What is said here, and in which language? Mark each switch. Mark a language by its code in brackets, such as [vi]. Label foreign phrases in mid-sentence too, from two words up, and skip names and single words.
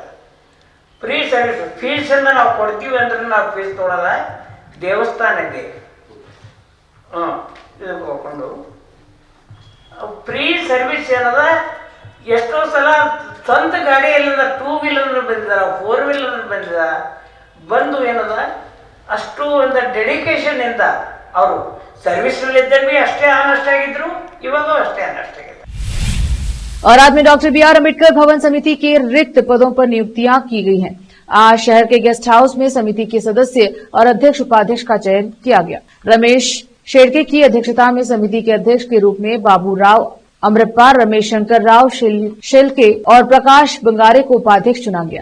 [en] free service [kn] ಫೀಸನ್ನು ನಾವು ಕೊಡ್ತೀವಿ ಅಂದ್ರೆ ನಾವು ಫೀಸ್ ತೊಗೊಳಲ್ಲ, ದೇವಸ್ಥಾನಕ್ಕೆ ಇದು ಹೋಗ್ಕೊಂಡು [en] free service [kn] ಏನದ. ಎಷ್ಟೋ ಸಲ ಸ್ವಂತ ಗಾಡಿಯಲ್ಲಿಂದ 2 ವೀಲರ್ ಬಂದಿದ್ದಾರೆ, 4 ವೀಲರ್ ಬಂದಿದ್ದಾರೆ. ಬಂದು ಏನದ ಅಷ್ಟು ಒಂದು ಡೆಡಿಕೇಶನ್ ಇಂದ ಅವರು ಸರ್ವಿಸ್ನಲ್ಲಿದ್ದಾಗ भी ಅಷ್ಟೇ ಆನೆಸ್ಟ್ ಆಗಿದ್ರು, ಇವಾಗೂ ಅಷ್ಟೇ ಆನೆಸ್ಟ್ ಆಗಿದ್ರು। [hi] और राज्य में डॉक्टर BR अम्बेडकर भवन समिति के रिक्त पदों पर नियुक्तियां की गई हैं। आज शहर के गेस्ट हाउस में समिति के सदस्य और अध्यक्ष उपाध्यक्ष का चयन किया गया। रमेश शेड़के की अध्यक्षता में समिति के अध्यक्ष के रूप में बाबूराव अमृतप्पा, रमेश शंकर राव शेलके और प्रकाश बंगारे को उपाध्यक्ष चुना गया।